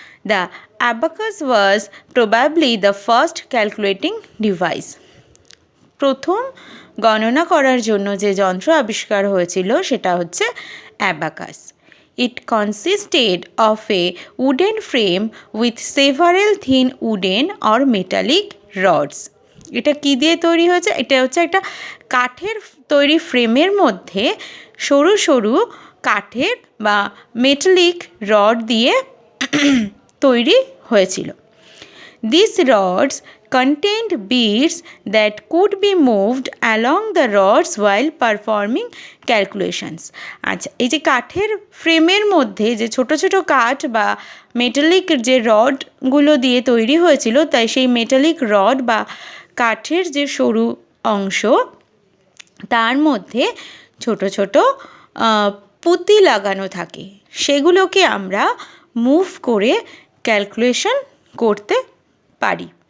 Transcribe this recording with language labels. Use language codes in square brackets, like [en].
[en] The abacus was probably the first calculating device. [bn] প্রথম গণনা করার জন্য যে যন্ত্র আবিষ্কার হয়েছিল সেটা হচ্ছে abacus. [en] It consisted of a wooden frame with several thin wooden or metallic rods. [bn] এটা কী দিয়ে তৈরি হয়েছে? এটা হচ্ছে একটা কাঠের তৈরি ফ্রেমের মধ্যে সরু সরু কাঠের বা মেটালিক রড দিয়ে তৈরি হয়েছিল। [en] These rods contained beads that could be moved along the rods while performing calculations. [bn] আচ্ছা, এই যে কাঠের ফ্রেমের মধ্যে যে ছোট ছোট কাঠ বা মেটালিক যে রডগুলো দিয়ে তৈরি হয়েছিল, তাই সেই মেটালিক রড বা কাঠের যে সরু অংশ, তার মধ্যে ছোট ছোট পুঁতি লাগানো থাকে, সেগুলোকে আমরা মুভ করে ক্যালকুলেশন করতে পারি।